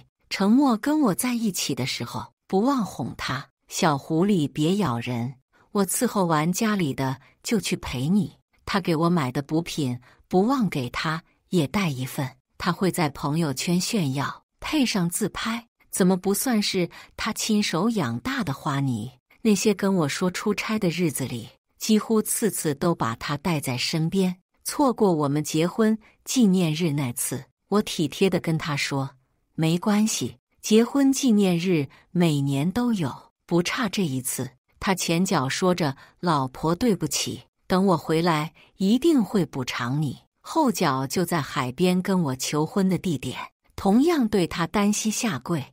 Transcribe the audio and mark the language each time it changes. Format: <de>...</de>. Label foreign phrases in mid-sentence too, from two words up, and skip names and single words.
<zh>程默跟我在一起的時候，不忘哄她：“小狐狸別咬人，我伺候完家裡的就去陪你。” 他給我買的補品，不忘給他也帶一份。他會在朋友圈炫耀，配上自拍，怎麼不算是他親手養大的花泥？那些跟我說出差的日子裡，幾乎次次都把他帶在身邊。錯過我們結婚紀念日那次，我體貼地跟他說：“沒關係，結婚紀念日每年都有。” 不差這一次。他前腳說着老婆對不起，等我回來一定會補償你，後腳就在海邊跟我求婚的地點同樣對他單膝下跪。</zh>